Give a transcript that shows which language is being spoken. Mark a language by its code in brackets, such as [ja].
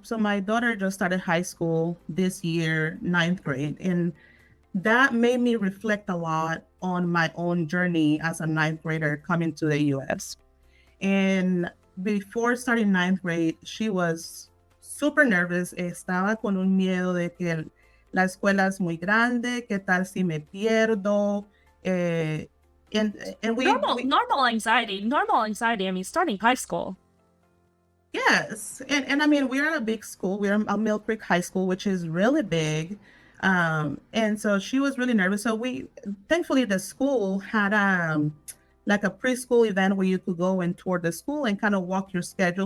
[en] So my daughter just started high school this year, 9th grade. And that made me reflect a lot on my own journey as a 9th grader coming to the US. And before starting 9th grade, she was super nervous. [es] Estaba con un miedo de que la escuela es muy grande, ¿qué tal si me pierdo? [en] And normal anxiety. I mean, starting high school. Yes. And I mean, we're at a big school. We're at Mill Creek High School, which is really big. And so she was really nervous. So thankfully the school had like a preschool event where you could go and tour the school and kind of walk your schedule.